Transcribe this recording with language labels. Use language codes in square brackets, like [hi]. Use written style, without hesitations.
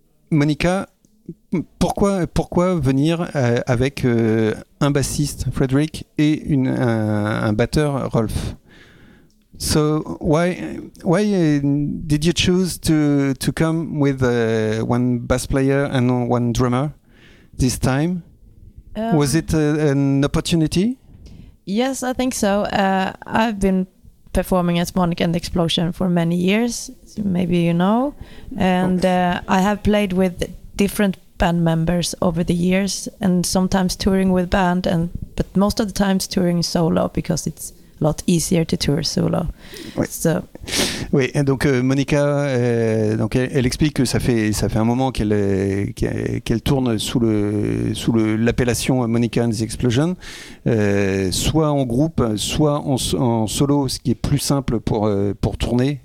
[fr] Monica, pourquoi venir avec un bassiste Frederick et un batteur Rolf? [en] So why did you choose to come with one bass player and one drummer this time? Was it an opportunity? Yes, I think so. I've been performing as Monica and the Explosion for many years, maybe you know, and I have played with different band members over the years, and sometimes touring with band, but most of the times touring solo, because it's a lot easier to tour solo. Oui. So. [fr] Oui, et donc Monica, donc elle explique que ça fait un moment qu'elle tourne sous l'appellation Monica and the Explosion, soit en groupe, soit en solo, ce qui est plus simple pour tourner.